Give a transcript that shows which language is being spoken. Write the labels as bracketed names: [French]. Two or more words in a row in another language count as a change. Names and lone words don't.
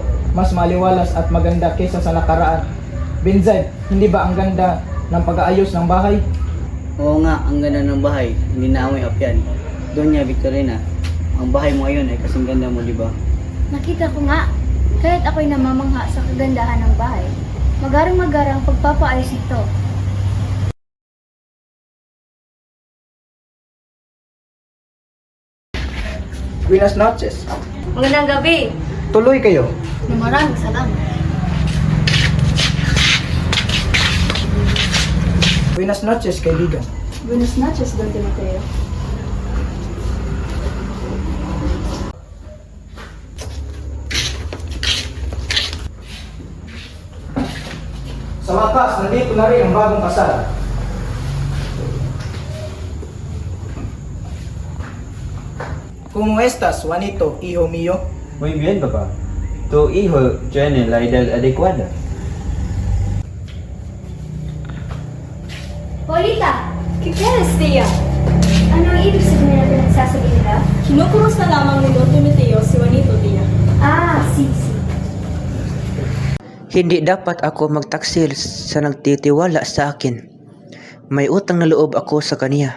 [Filipino] Mas maliwalas at maganda kaysa sa nakaraan. Benzay, hindi ba ang ganda ng pag-aayos ng bahay? Oo nga, ang ganda ng bahay, hindi na amoy apyan. Doña Victorina, ang bahay mo ngayon ay kasing ganda mo, di ba? Nakita ko nga, kahit ako'y namamangha sa kagandahan ng bahay, magarang-magarang pagpapaayos nito. [Spanish] Buenas noches. [Filipino] Magandang gabi. Tuloy kayo. Maraming salamat. [Spanish] Buenas noches, kaibigan. Buenas noches, Don Timoteo. [Filipino] Sa wakas, nandito na rin ang bagong kasal. [Spanish] ¿Cómo estás, Juanito, hijo mío? Muy bien, papá. Tu hijo tiene la edad adecuada. Paulita, ¿qué quieres, tía? [Filipino] Ano ang ibig sabihin na pinagsasabi nila? Kinukuros na lamang ni Don Timoteo si Juanito, Tia. [Spanish] Ah, sisi. [Filipino] Hindi dapat ako magtaksil sa nagtitiwala sa akin. May utang na loob ako sa kaniya.